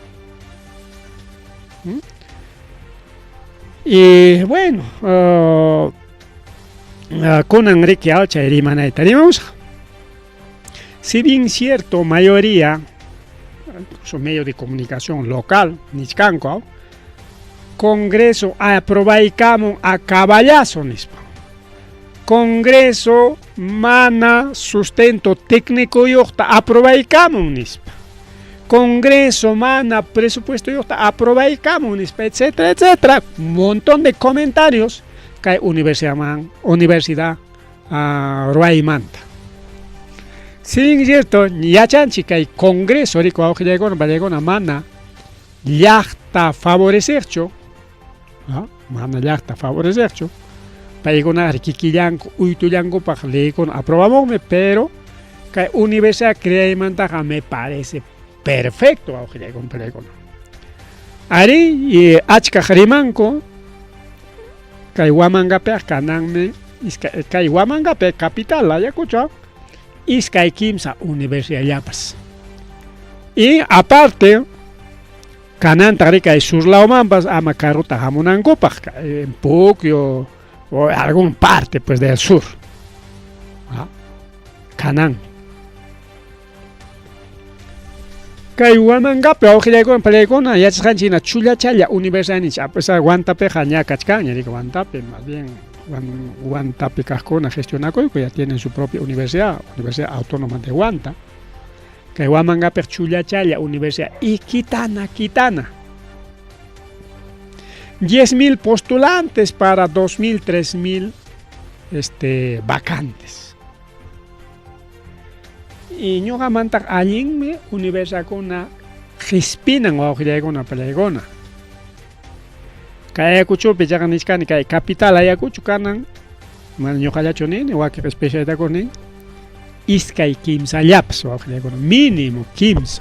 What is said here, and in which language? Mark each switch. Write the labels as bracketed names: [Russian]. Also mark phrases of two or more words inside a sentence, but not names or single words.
[Spanish] Y bueno, con Enrique Alcha y Rimana tenemos, si bien cierto, mayoría, son medios de comunicación local, [Quechua] Nichcanco, Congreso aprobaicamos [Spanish] a caballazo [Quechua] nispa. Congreso mana [Spanish] sustento técnico [Quechua] yokta aprobaicamos nispa. Congreso mana presupuesto yokta aprobaicamos nispa, [Spanish] etcétera, etcétera. Un montón de comentarios [Quechua] kay universidad ruaymanta. [Spanish] Sin cierto, [Quechua] yachanchi kay congreso rico augillaykuna pallaykuna mana llaqta favorecercho, mana llaqta favorecercho, paykuna kikillanku uytullankupaq leykuna aprobamonmi, pero kay universidad creaymantaqa [Spanish] me parece perfecto [Quechua] augillaykuna pallaykuna. Ari achkaq rimanku kay Huamangapiqa kananmi kay Huamangapi capital Ayacucho iskay kimsa universidadllapas. [Spanish] Y aparte [Quechua] kananta kay surlawmanpas ama carruta hamunankupaq [Spanish] en Puquio o algún parte pues del sur. [Quechua] Kanan. Kay Huamangapi awqillaykuna pallaykuna yachasqanchikna chullachalla universidadnicha pues Huantapiqa ña kachkanña rico Huantapi, [Spanish] más bien [Quechua] Huantapi kaqkuna gestionakuyku [Spanish] ya tienen su propia universidad autónoma de Huanta. [Quechua] Kay Huamangapi chullachalla universidad y kitana [Spanish] 10.000 postulantes para 2.000, 3.000 vacantes. [Quechua] Y ñuqamantaq allinmi universidadkuna qispinan wawqillaykuna pallaykuna. Kay Ayacuchopi nishkani kay capital Ayacucho kanan mana ñuqallachu nini wakiq especialidadkuna nin iskay kimsallapas wawqillaykuna mínimo kimsa.